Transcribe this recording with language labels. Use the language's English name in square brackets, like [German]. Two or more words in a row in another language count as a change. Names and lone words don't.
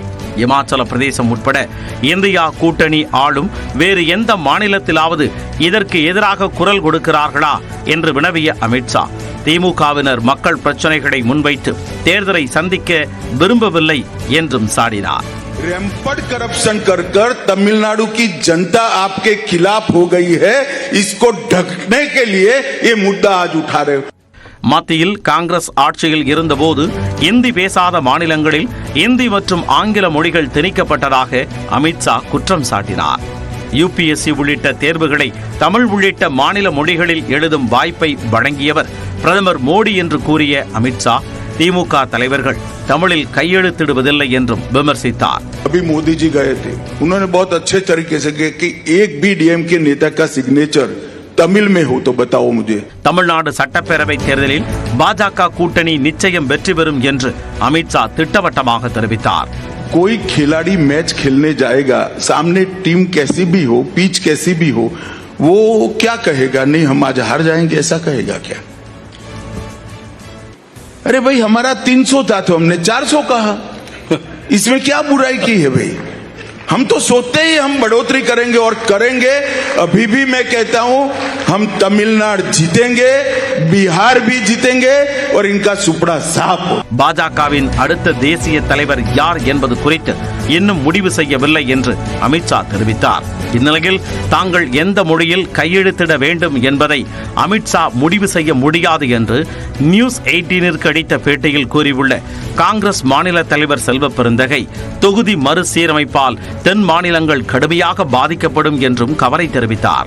[Tamil] இமாச்சல பிரதேசம் உட்பட இந்தியா கூட்டணி ஆளும் வேறு எந்த மாநிலத்திலாவது இதற்கு எதிராக குரல் கொடுக்கிறார்களா என்று வினவிய அமித் ஷா, திமுகவினர் மக்கள் பிரச்சனைகளை முன்வைத்து தேர்தலை சந்திக்க விரும்பவில்லை என்றும் சாடினார். [English] rampant corruption [Hindi] कर कर तमिलनाडु की जनता आपके खिलाफ हो गई है, इसको ढकने के लिए ये मुद्दा आज उठा रहे. [Tamil] மத்தியில் காங்கிரஸ் ஆட்சியில் இருந்தபோது இந்தி பேசாத மாநிலங்களில் இந்தி மற்றும் ஆங்கில மொழிகள் திணிக்கப்பட்டதாக அமித் ஷா குற்றம் சாட்டினார். UPSC உள்ளிட்ட தேர்வுகளை தமிழ் உள்ளிட்ட மாநில மொழிகளில் எழுதும் வாய்ப்பை வழங்கியவர் பிரதமர் மோடி என்று கூறிய அமித் ஷா, திமுக தலைவர்கள் தமிழில் கையெழுத்திடுவதில்லை என்றும் விமர்சித்தார். [Hindi] अभी मोदी जी गए थे, उन्होंने बहुत अच्छे तरीके से कहा कि एक भी DMK नेता का सिग्नेचर तमिल में हो तो बताओ मुझे. [Tamil] தமிழ்நாடு சட்டப்பேரவை தேர்தலில் பாஜக கூட்டணி நிச்சயம் வெற்றி பெறும் என்று அமித் ஷா திட்டவட்டமாக தெரிவித்தார். [Hindi] कोई खिलाड़ी मैच खेलने जाएगा, सामने टीम कैसी भी हो, पिच कैसी भी हो, वो क्या कहेगा, नहीं हम आज हार जाएंगे, ऐसा कहेगा क्या? अरे भाई हमारा 300 था तो हमने 400 कहा, इसमें क्या बुराई की है भाई? हम तो सोचते ही हम बढ़ोतरी करेंगे और करेंगे. अभी भी मैं कहता हूं हम तमिलनाडु जीतेंगे, बिहार भी जीतेंगे और इनका सुपड़ा साफ हो. [Tamil] பாஜகவின் அடுத்த தேசிய தலைவர் யார் என்பது குறித்து இன்னும் முடிவு செய்யவில்லை என்று அமித் ஷா தெரிவித்தார். இந்நிலையில் தாங்கள் எந்த மொழியில் கையெழுத்திட வேண்டும் என்பதை அமித் ஷா முடிவு செய்ய முடியாது என்று நியூஸ் 18ற்கு அளித்த பேட்டியில் கூறியுள்ள காங்கிரஸ் மாநில தலைவர் செல்வ பெருந்தகை, தொகுதி மறுசீரமைப்பால் தென் மாநிலங்கள் கடுமையாக பாதிக்கப்படும் என்றும் கவலை தெரிவித்தார்.